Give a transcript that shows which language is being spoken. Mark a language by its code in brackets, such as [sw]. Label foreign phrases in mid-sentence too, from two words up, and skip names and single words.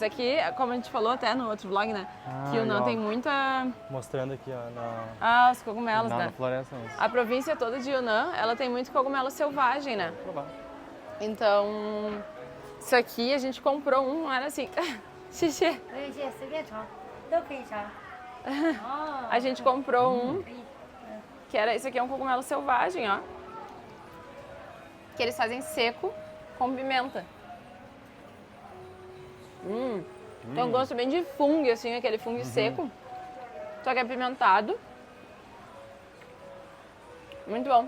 [pt] Aqui, como a gente falou até no outro vlog, né? Que o Yunnan ó. tem muita... Mostrando aqui, ó, Ah, os cogumelos, na né? floresta. Mas... A província toda de Yunnan, ela tem muito cogumelo selvagem, né? provar. Então, isso aqui a gente comprou um, era assim... Xixi. [zh] 而且随便尝，都可以尝。哦， [pt] A gente comprou um, que era... Isso aqui é um cogumelo selvagem, ó. Que eles fazem seco com pimenta. Tem um gosto bem de fungo, assim, aquele fungo seco. Só que é apimentado. Muito bom.